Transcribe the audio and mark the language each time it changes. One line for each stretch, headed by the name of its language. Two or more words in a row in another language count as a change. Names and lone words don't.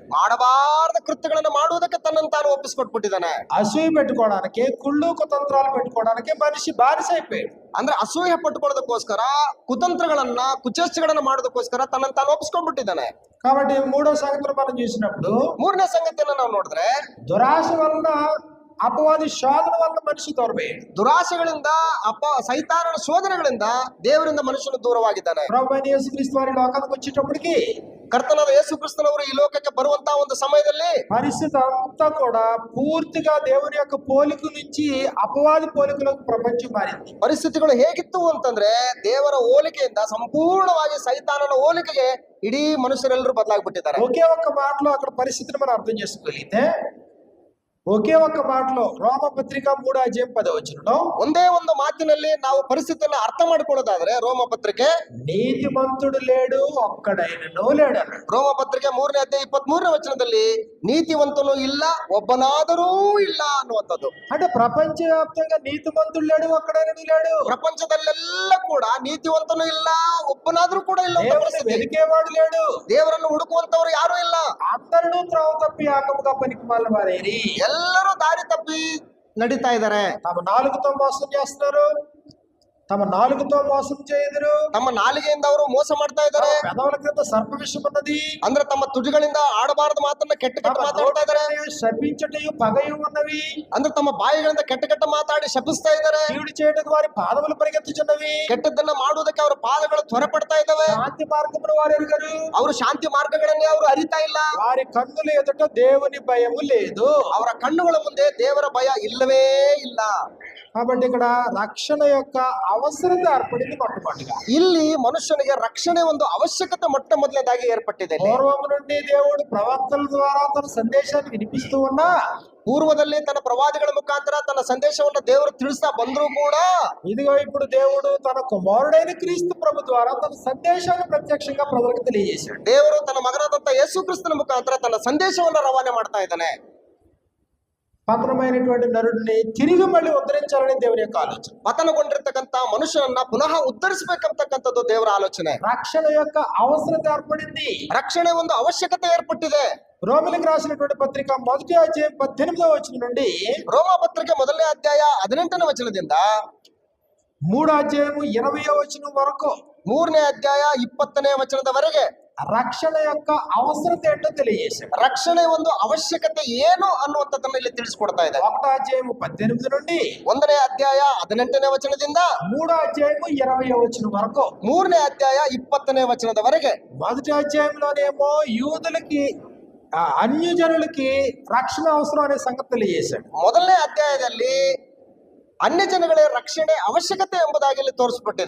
Kannada: ಮಾಡಬಾರದ ಕೃತ್ಯಗಳನ್ನು ಮಾಡುವುದಕ್ಕೆ ತನ್ನನ್ನು ತಾನು ಒಪ್ಪಿಸಿಕೊಟ್ಬಿಟ್ಟಿದ್ದಾನೆ.
Telugu: అసూయ పెట్టుకోవడానికి కుళ్ళు కుతంత్రాలు పెట్టుకోవడానికి మనిషి బానిస అయిపోయాడు.
Kannada: ಅಂದ್ರೆ ಅಸೂಯೆ ಪಟ್ಟುಕೊಳ್ಳೋದಕ್ಕೋಸ್ಕರ, ಕುತಂತ್ರಗಳನ್ನ, ಕುಚೇಷ್ಟೆಗಳನ್ನ ಮಾಡೋದಕ್ಕೋಸ್ಕರ ತನ್ನನ್ನು ತಾನು ಒಪ್ಪಿಸ್ಕೊಂಡ್ಬಿಟ್ಟಿದ್ದಾನೆ.
Telugu: కాబట్టి మూడో సంగతిని మనం చూసినప్పుడు
Kannada: ಮೂರನೇ ಸಂಗತಿಯನ್ನ ನಾವು ನೋಡಿದ್ರೆ,
Telugu: దురాశ వలన అపవాది శోధన వలన మనిషి దూరమయ్యాడు.
Kannada: ದುರಾಶೆಗಳಿಂದ ಸೈತಾನನ ಶೋಧನೆಗಳಿಂದ ದೇವರಿಂದ ಮನುಷ್ಯನು ದೂರವಾಗಿದ್ದಾನೆ.
Telugu: ప్రభువైన యేసుక్రీస్తు వారి లోకానికి వచ్చేటప్పటికి
Kannada: ಕರ್ತನಾದ ಯೇಸು ಕ್ರಿಸ್ತನವರು ಈ ಲೋಕಕ್ಕೆ ಬರುವಂತಹ ಒಂದು ಸಮಯದಲ್ಲಿ
Telugu: పరిస్థితి అంతా కూడా పూర్తిగా దేవుని యొక్క పోలిక నుంచి అపవాది పోలికలకు ప్రపంచం మారింది.
Kannada: ಪರಿಸ್ಥಿತಿಗಳು ಹೇಗಿತ್ತು ಅಂತಂದ್ರೆ, ದೇವರ ಹೋಲಿಕೆಯಿಂದ ಸಂಪೂರ್ಣವಾಗಿ ಸೈತಾನನ ಹೋಲಿಕೆಗೆ ಇಡೀ ಮನುಷ್ಯರೆಲ್ಲರೂ ಬದಲಾಗ್ಬಿಟ್ಟಿದ್ದಾರೆ.
Telugu: ఒకే ఒక్క మాటలో అక్కడ పరిస్థితిని మనం అర్థం చేసుకోగలిగితే, ఒకే ఒక్క మాటలో రోమపత్రిక 3:10
Kannada: ಒಂದೇ ಒಂದು ಮಾತಿನಲ್ಲಿ ನಾವು ಪರಿಸ್ಥಿತಿಯನ್ನು ಅರ್ಥ ಮಾಡಿಕೊಳ್ಳೋದಾದ್ರೆ, ರೋಮ ಪತ್ರಿಕೆ
Telugu: నీతిమంతుడు లేడు ఒక్కడైనను లేడు అన్నాడు.
Kannada: ರೋಮ ಪತ್ರಿಕೆ 3:23 ನೀತಿವಂತನು ಇಲ್ಲ, ಒಬ್ಬನಾದರೂ ಇಲ್ಲ ಅನ್ನುವಂಥದ್ದು.
Telugu: అంటే ప్రపంచవ్యాప్తంగా నీతిమంతుడు లేడు ఒక్కడైనను లేడు.
Kannada: ಪ್ರಪಂಚದಲ್ಲೆಲ್ಲ ಕೂಡ ನೀತಿವಂತನು ಇಲ್ಲ, ಒಬ್ಬನಾದ್ರೂ ಕೂಡ ಇಲ್ಲ.
Telugu: దేవుని వెతికేవాడు లేడు.
Kannada: ದೇವರನ್ನು ಹುಡುಕುವಂತವರು ಯಾರು ಇಲ್ಲ.
Telugu: అందరూ త్రోవ తప్పి ఆకముగా పనికి మాలిన వారేరి.
Kannada: ಎಲ್ಲರೂ ದಾರಿ ತಪ್ಪಿ ನಡೀತಾ ಇದ್ದಾರೆ.
Telugu: తమ నాలుగుతో మోసం చేస్తున్నారు, తమ నాలుగుతో మోసం చేయుదురు.
Kannada: ತಮ್ಮ ನಾಲಿಗೆಯಿಂದ ಅವರು ಮೋಸ ಮಾಡ್ತಾ ಇದ್ದಾರೆ.
Telugu: పెదవుల క్రింద సర్ప విషం ఉన్నది.
Kannada: ಅಂದ್ರೆ ತಮ್ಮ ತುಟಿಗಳಿಂದ ಆಡಬಾರದು ಮಾತನ್ನ ಕೆಟ್ಟ ಕೆಟ್ಟ ಮಾತಾಡ್ತಾ ಇದ್ದಾರೆ.
Telugu: శపించటయు పగయు ఉన్నవి.
Kannada: ಅಂದ್ರೆ ತಮ್ಮ ಬಾಯಿಗಳಿಂದ ಕೆಟ್ಟ ಕೆಟ್ಟ ಮಾತಾಡಿ ಶಪಿಸ್ತಾ ಇದ್ದಾರೆ.
Telugu: కీడు చేయటకు వారి పాదములు పరిగెత్తుచున్నవి.
Kannada: ಕೆಟ್ಟದ್ದನ್ನ ಮಾಡುವುದಕ್ಕೆ ಅವರ ಪಾದಗಳು ತ್ವರೆಪಡ್ತಾ ಇದ್ದಾವೆ.
Telugu: శాంతి మార్గమును వారు ఎరుగరు.
Kannada: ಅವರು ಶಾಂತಿ ಮಾರ್ಗಗಳನ್ನೇ ಅವರು ಅರಿತಾ ಇಲ್ಲ.
Telugu: వారి కన్నుల ఎదుట దేవుని భయము లేదు.
Kannada: ಅವರ ಕಣ್ಣುಗಳ ಮುಂದೆ ದೇವರ ಭಯ ಇಲ್ಲವೇ ಇಲ್ಲ.
Telugu: కాబట్టి ఇక్కడ రక్షణ యొక్క అవసరత ఏర్పడింది మొట్టమొదటిగా.
Kannada: ಇಲ್ಲಿ ಮನುಷ್ಯನಿಗೆ ರಕ್ಷಣೆ ಒಂದು ಅವಶ್ಯಕತೆ ಮೊಟ್ಟ ಮೊದಲನೇದಾಗಿ ಏರ್ಪಟ್ಟಿದೆ.
Telugu: పూర్వము నుండి దేవుడు ప్రవక్తల ద్వారా తన సందేశాన్ని వినిపిస్తూ ఉన్నా,
Kannada: ಪೂರ್ವದಲ್ಲಿ ತನ್ನ ಪ್ರವಾದಿಗಳ ಮುಖಾಂತರ ತನ್ನ ಸಂದೇಶವನ್ನು ದೇವರು ತಿಳಿಸ್ತಾ ಬಂದರೂ ಕೂಡ,
Telugu: ఇదిగో ఇప్పుడు దేవుడు తన కుమారుడైన క్రీస్తు ప్రభు ద్వారా తన సందేశాన్ని ప్రత్యక్షంగా ప్రజలకు తెలియజేశాడు.
Kannada: ದೇವರು ತನ್ನ ಮಗನಾದಂತ ಯೇಸು ಕ್ರಿಸ್ತನ ಮುಖಾಂತರ ತನ್ನ ಸಂದೇಶವನ್ನು ರವಾನೆ ಮಾಡ್ತಾ ಇದ್ದಾನೆ.
Telugu: పతనమైనటువంటి నరుడిని తిరిగి మళ్ళీ ఉద్ధరించాలని దేవుని యొక్క ఆలోచన.
Kannada: ಪತನಗೊಂಡಿರ್ತಕ್ಕಂತ ಮನುಷ್ಯನನ್ನ ಪುನಃ ಉದ್ಧರಿಸಬೇಕಂತಕ್ಕಂಥದ್ದು ದೇವರ ಆಲೋಚನೆ.
Telugu: రక్షణ యొక్క అవసరత ఏర్పడింది.
Kannada: ರಕ್ಷಣೆ ಒಂದು ಅವಶ್ಯಕತೆ ಏರ್ಪಟ್ಟಿದೆ.
Telugu: రోమిలకు రాసినటువంటి పత్రిక 1:18 నుండి
Kannada: ರೋಮ ಪತ್ರಿಕೆ 1:18
Telugu: 3:20 వరకు
Kannada: 3:20
Telugu: రక్షణ యొక్క అవసరత ఏంటో తెలియజేశాడు.
Kannada: ರಕ್ಷಣೆ ಒಂದು ಅವಶ್ಯಕತೆ ಏನು ಅನ್ನುವಂಥದ್ದನ್ನ ಇಲ್ಲಿ ತಿಳಿಸ್ಕೊಡ್ತಾ ಇದೆ.
Telugu: 1:18 నుండి
Kannada: 1:18
Telugu: 3:20 వరకు
Kannada: 3:20
Telugu: మొదటి అధ్యాయంలోనేమో యూదులకి అన్యజనులకి రక్షణ అవసరం అనే సంగతి తెలియజేశాడు.
Kannada: ಮೊದಲನೇ ಅಧ್ಯಾಯದಲ್ಲಿ ಅನ್ಯ ಜನಗಳ ರಕ್ಷಣೆ ಅವಶ್ಯಕತೆ ಎಂಬುದಾಗಿ ಇಲ್ಲಿ ತೋರಿಸಲ್ಪಟ್ಟಿದೆ.